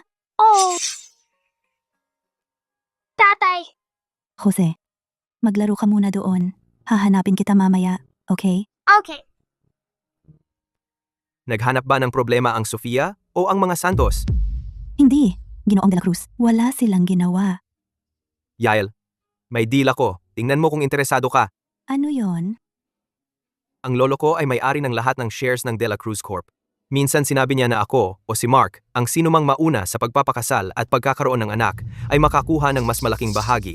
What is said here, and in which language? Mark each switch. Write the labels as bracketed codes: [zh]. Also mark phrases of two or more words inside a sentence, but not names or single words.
[tl] Oh! Tatay! Jose, maglaro ka muna doon. Hahanapin kita mamaya, okay? Okay. Naghanap ba ng problema ang Sofia o ang mga Santos? Hindi, Ginoong de la Cruz. Wala silang ginawa. Yael, may deal ako. Tingnan mo kung interesado ka. Ano yon? Ang lolo ko ay may-ari ng lahat ng shares ng De La Cruz Corp. Minsan sinabi niya na ako o si Mark, ang sinumang mauna sa pagpapakasal at pagkakaroon ng anak, ay makakuha ng mas malaking bahagi.